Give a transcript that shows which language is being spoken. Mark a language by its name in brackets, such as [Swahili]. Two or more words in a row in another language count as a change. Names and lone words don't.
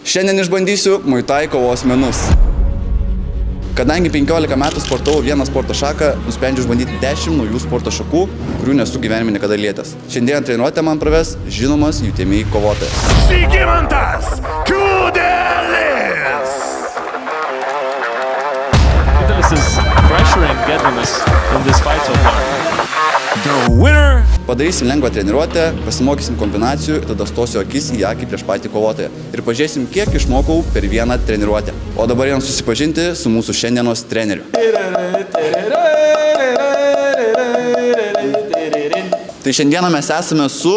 [Lithuanian] Šiandien išbandysiu Muay Thai kovos menus. Kadangi 15 metų sportavau vieną sporto šaką, nusprendžiau išbandyti 10 naujų sporto šakų, kurių nesu gyvenime niekada lietęs. Šiandien treniruotę man praves žinomas UTMI kovotojas. Žygimantas Kudelis! [English] Kudelis is pressuring Gedvinas in this fight so far. The winner! [Lithuanian] Padarysim lengvą treniruotę, pasimokysim kombinacijų ir tada stosiu akis į akį prieš patį kovotoją. Ir pažiūrėsim, kiek išmokau per vieną treniruotę. O dabar jam susipažinti su mūsų šiandienos treneriu. Tai šiandieną mes esame su